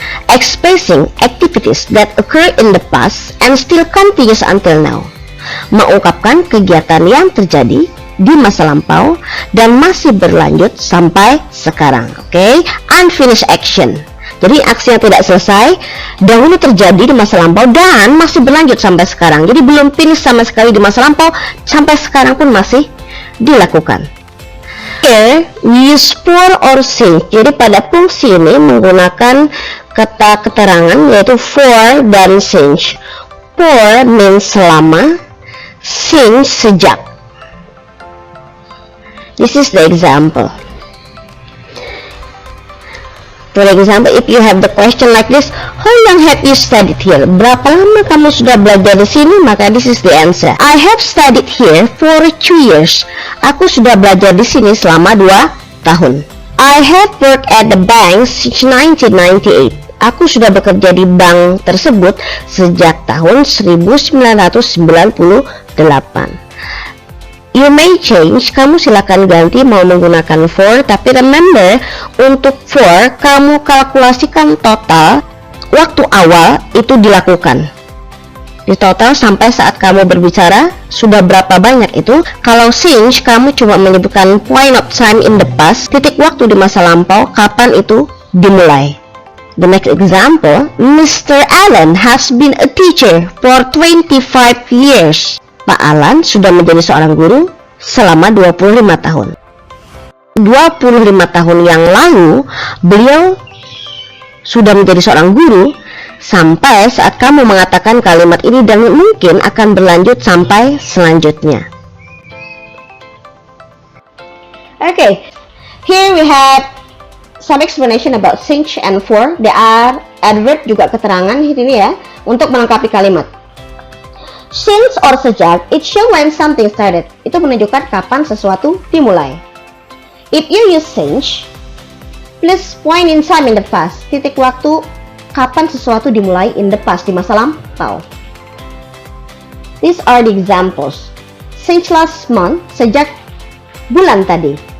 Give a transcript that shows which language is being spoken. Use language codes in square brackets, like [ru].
[en] Expressing activities that occur in the past and still continues until now. [id] Mengungkapkan kegiatan yang terjadi di masa lampau dan masih berlanjut sampai sekarang. Oke, unfinished action. Jadi aksi yang tidak selesai dahulu terjadi di masa lampau dan masih berlanjut sampai sekarang. Jadi belum finish sama sekali di masa lampau, sampai sekarang pun masih dilakukan. [en] Here we use for or since. [id] Jadi pada fungsi ini menggunakan kata keterangan yaitu for dan since. [en] For means selama, since sejak. This is the example. For example, if you have the question like this, how long have you studied here? [id] Berapa lama kamu sudah belajar di sini? Maka [en] this is the answer. I have studied here for 2 years. [id] Aku sudah belajar di sini selama 2 tahun. [en] I have worked at the bank since 1998. [id] Aku sudah bekerja di bank tersebut sejak tahun 1998. [en] You may change, [id] kamu silakan ganti mau menggunakan for, tapi remember untuk for kamu kalkulasikan total waktu awal itu dilakukan. Di total sampai saat kamu berbicara sudah berapa banyak itu. Kalau since kamu cuma menyebutkan [en] point of time in the past, [id] titik waktu di masa lampau kapan itu dimulai. [en] The next example, Mr. Allen has been a teacher for 25 years. [id] Pak Alan sudah menjadi seorang guru selama 25 tahun. 25 tahun yang lalu, beliau sudah menjadi seorang guru sampai saat kamu mengatakan kalimat ini dan mungkin akan berlanjut sampai selanjutnya. [en] Okay, here we have some explanation about since and for. They are adverb [id] juga keterangan ini ya untuk melengkapi kalimat. [en] Since or sejak, it show when something started. [id] Itu menunjukkan kapan sesuatu dimulai. [en] If you use since, please point in time in the past. [id] Titik waktu kapan sesuatu dimulai [en] in the past, [id] di masa lampau. [en] These are the examples. Since last month, [id] sejak bulan tadi.